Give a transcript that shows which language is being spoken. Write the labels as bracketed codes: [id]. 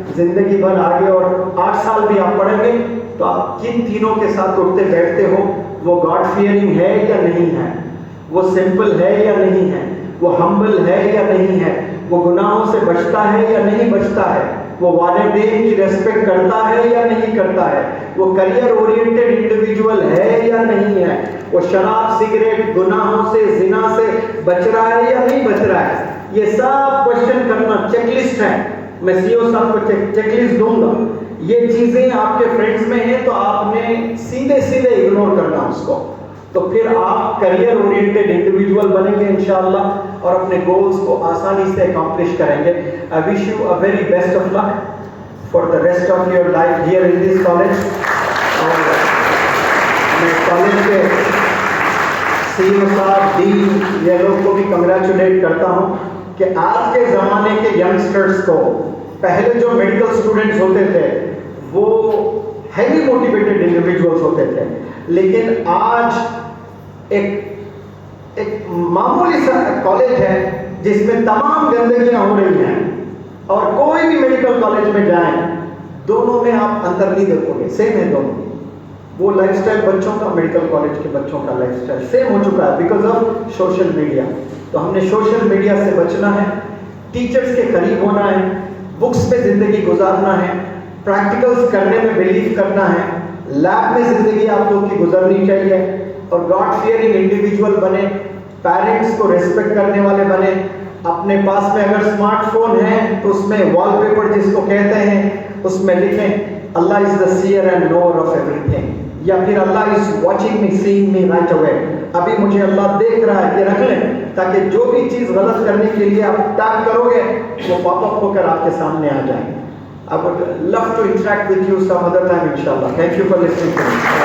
[ur] زندگی بھر آگے اور 8 سال بھی آپ پڑھیں گے تو آپ کن تینوں کے ساتھ اٹھتے بیٹھتے ہو؟ وہ گاڈ فیئرنگ ہے یا نہیں ہے؟ وہ سمپل ہے یا نہیں ہے؟ وہ ہمبل ہے یا نہیں ہے؟ وہ گناہوں سے بچتا ہے یا نہیں بچتا ہے؟ وہ والدین کی ریسپیکٹ کرتا ہے یا نہیں کرتا ہے؟ وہ کریئر اورینٹڈ انڈیویجول ہے یا نہیں ہے؟ وہ شراب سگریٹ گناہوں سے زنا سے بچ رہا ہے یا نہیں بچ رہا ہے؟ یہ سب کوشچن کرنا چیک لسٹ ہے. میں سی او صاحب کو چیک لسٹ دوں گا. یہ چیزیں آپ کے فرینڈز میں ہیں تو آپ نے سیدھے اگنور کرنا اس کو. تو پھر آپ کریئر اورینٹڈ انڈیویجول بنیں گے انشاءاللہ اور اپنے گولز کو آسانی سے اکمپلش کریں گے. [en] I wish you a very best of luck for the rest of your life here in this college. [ur] اور میں کالج کے سی او صاحب، ڈین، یہ لوگ کو بھی کنگریچولیٹ کرتا ہوں کہ آج کے زمانے کے ینگسٹرز کو، پہلے جو میڈیکل اسٹوڈنٹس ہوتے تھے وہ ہیوی موٹیویٹڈ انڈیویجولس ہوتے تھے، لیکن آج ایک معمولی سا کالج ہے جس میں تمام گندگیاں ہو رہی ہیں. اور کوئی بھی میڈیکل کالج میں جائیں، دونوں میں آپ اندر نہیں دیکھو گے، سیم ہے دونوں. وہ لائف سٹائل بچوں کا، میڈیکل کالج کے بچوں کا لائف سٹائل سیم ہو چکا ہے بیکاز آف سوشل میڈیا. تو ہم نے سوشل میڈیا سے بچنا ہے، ٹیچرز کے قریب ہونا ہے، بکس پہ زندگی گزارنا ہے، پریکٹیکلز کرنے میں بلیو کرنا ہے، لیب میں زندگی آپ لوگ کی گزرنی چاہیے، اور گاڈ فیئرنگ انڈیویجول بنے، پیرنٹس کو ریسپیکٹ کرنے والے بنے. اپنے پاس میں اگر اسمارٹ فون ہے تو اس میں وال پیپر جس کو کہتے ہیں اس میں لکھیں [en] Allah is the seer and knower of everything. [ur] یا پھر [en] Allah is watching me, seeing me right away. [ur] ابھی مجھے اللہ دیکھ رہا ہے، یہ رکھ لیں تاکہ جو بھی چیز غلط کرنے کے لیے آپ ٹاپ کرو گے وہ پاپ اپ ہو کر آپ کے سامنے آ جائیں. [en] I would love to interact with you some other time inshallah. Thank you for listening to me.